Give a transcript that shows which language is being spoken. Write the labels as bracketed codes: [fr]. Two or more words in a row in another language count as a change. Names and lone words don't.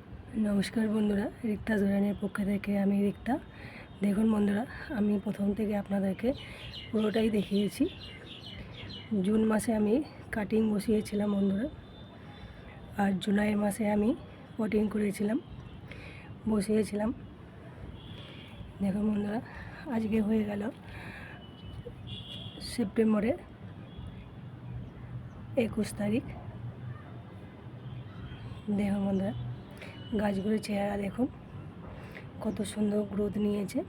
[bn] নমস্কার বন্ধুরা রিক্তা জোরানির পক্ষ থেকে আমি রিক্তা। দেখুন বন্ধুরা আমি প্রথম থেকে আপনাদেরকে পুরোটাই দেখিয়েছি। জুন মাসে আমি কাটিং বসিয়েছিলাম বন্ধুরা, আর জুলাই মাসে আমি পটিং করেছিলাম বসিয়েছিলাম। দেখুন বন্ধুরা আজকে হয়ে গেল সেপ্টেম্বরের 21 তারিখ। দেখুন বন্ধুরা গাছগুলোর চেহারা দেখুন কত সুন্দর গ্রোথ নিয়েছে।